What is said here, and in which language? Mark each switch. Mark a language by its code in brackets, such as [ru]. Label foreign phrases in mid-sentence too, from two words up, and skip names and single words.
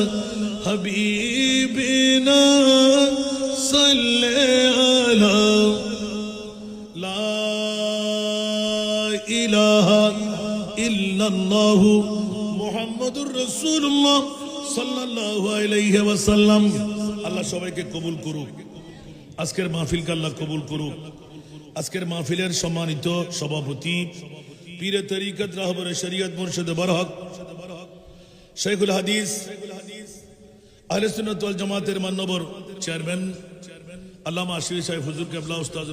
[ar] حبیبنا صلی علی لا الہ الا اللہ محمد الرسول اللہ صلی اللہ علیہ وسلم [bn] আল্লাহ সবাইকে কবুল করুক আজকের মাহফিলকে আল্লাহ কবুল করুক আজকের মাহফিলের সম্মানিত সভাপতি পীরে তরিকত রাহবরে শরীয়ত মুর্শিদ বরহক শেখুল হাদিস আহলে সুন্নাত ওয়াল জামাতের মাননীয় চেয়ারম্যান আল্লামা আশিরি সাহেব হুজুর কেবলা উস্তাদুল